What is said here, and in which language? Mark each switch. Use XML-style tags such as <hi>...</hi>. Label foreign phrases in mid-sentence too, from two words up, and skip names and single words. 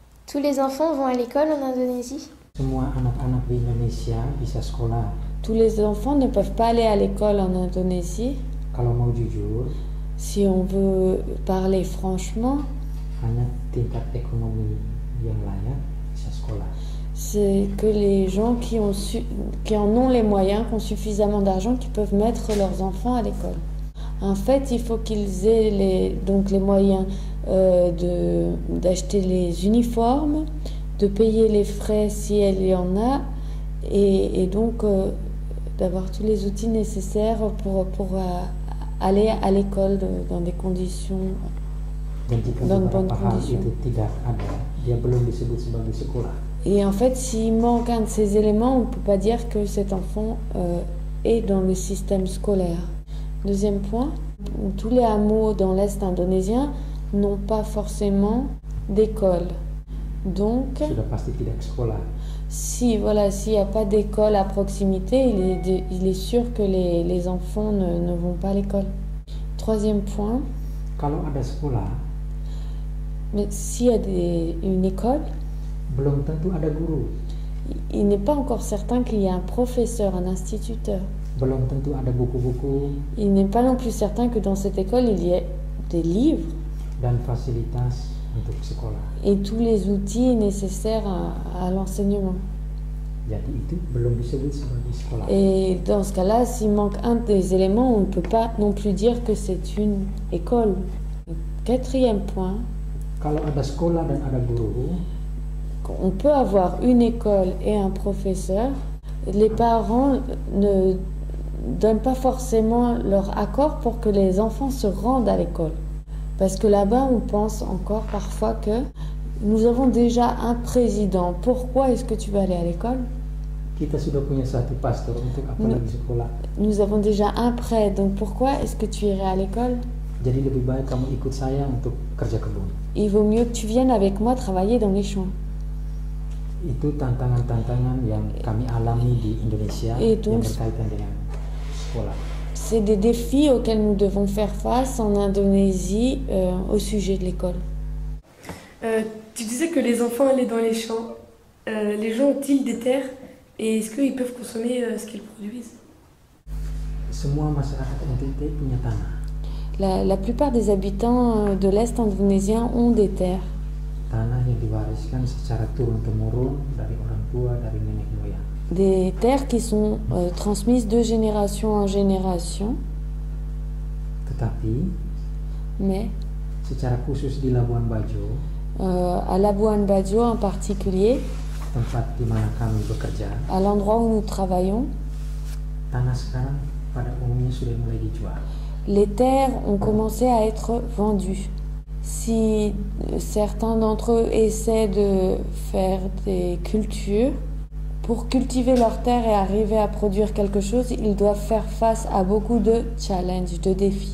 <fr>Tous les enfants vont à l'école en Indonésie?</fr> <id>Semua anak-anak di Indonesia bisa sekolah.</id> <fr>Tous les enfants ne peuvent pas aller à l'école en Indonésie.</fr> <id>Kalau mau jujur,</id> <fr>Si on veut parler franchement,</fr> <id>hanya tingkat ekonomi yang layak bisa sekolah.</id> <fr>c'est que les gens qui en ont les moyens, qui ont suffisamment d'argent, qui peuvent mettre leurs enfants à l'école. En fait, il faut qu'ils aient les moyens d'acheter les uniformes, de payer les frais si il y en a, et donc d'avoir tous les outils nécessaires pour aller à l'école dans des conditions, dans de bonnes conditions.</fr> <id>Itu tidak ada, dia belum disebut sebagai sekolah.</id> <fr>Et en fait, s'il manque un de ces éléments, on ne peut pas dire que cet enfant est dans le système scolaire. Deuxième point, tous les hameaux dans l'Est indonésien n'ont pas forcément d'école. Donc,</fr> <id>Sudah pasti tidak sekolah.</id> <fr>s'il n'y a pas d'école à proximité, il est sûr que les enfants ne vont pas à l'école. Troisième point,</fr> <id>Kalau ada sekolah,</id> <fr>mais s'il y a une école,</fr> <id>belum tentu ada guru.</id> <fr>il n'est pas encore certain qu'il y ait un professeur, un instituteur.</fr> <id>Belum tentu ada buku-buku</id> <fr>Il n'est pas non plus certain que dans cette école, il y ait des livres</fr> <id>dan fasilitas untuk sekolah.</id> <fr>et tous les outils nécessaires à l'enseignement.</fr> <id>Jadi itu belum disebut sebagai sekolah.</id> <fr>Et dans ce cas-là, s'il manque un des éléments, on ne peut pas non plus dire que c'est une école. Quatrième point,</fr> <id>Kalau ada sekolah dan ada guru,</id> <fr>on peut avoir une école et un professeur. Les parents ne donnent pas forcément leur accord pour que les enfants se rendent à l'école. Parce que là-bas, on pense encore parfois que nous avons déjà un président. Pourquoi est-ce que tu vas aller à l'école?</fr> <id>kita sudah punya satu pastor, untuk apa lagi sekolah?</id> <fr>Nous avons déjà un prêtre, donc pourquoi est-ce que tu irais à l'école?</fr> <id>Jadi lebih baik kamu ikut saya untuk kerja kebun.</id> <fr>Il vaut mieux que tu viennes avec moi travailler dans les champs.</fr> <id>Itu tantangan-tantangan yang kami alami di Indonesia</id> <fr>Et donc,</fr> <id>yang berkaitan dengan sekolah.</id> <fr>c'est des défis auxquels nous devons faire face en Indonésie au sujet de l'école. Tu disais que les enfants allaient dans les champs. Les gens ont-ils des terres et est-ce qu'ils peuvent consommer ce qu'ils produisent?</fr> <id>Semua masyarakat NTT punya tanah.</id> <fr>La plupart des habitants de l'Est indonésien ont des terres.</fr> <id>Tanah yang diwariskan secara turun-temurun dari orang tua, dari nenek moyang.</id> <fr>Des terres qui sont transmises de génération en génération,</fr> <id>Tetapi</id> <fr>mais</fr> <id>secara khusus di Labuan Bajo,</id> <fr>à Labuan Bajo en particulier,</fr> <id>tempat di mana kami bekerja,</id> <fr>à l'endroit où nous travaillons,</fr> <id>tanah sekarang pada umumnya sudah mulai dijual.</id> <fr>les terres ont commencé à être vendues. Si certains d'entre eux essaient de faire des cultures, pour cultiver leurs terres et arriver à produire quelque chose, ils doivent faire face à beaucoup de challenges, de défis.</fr>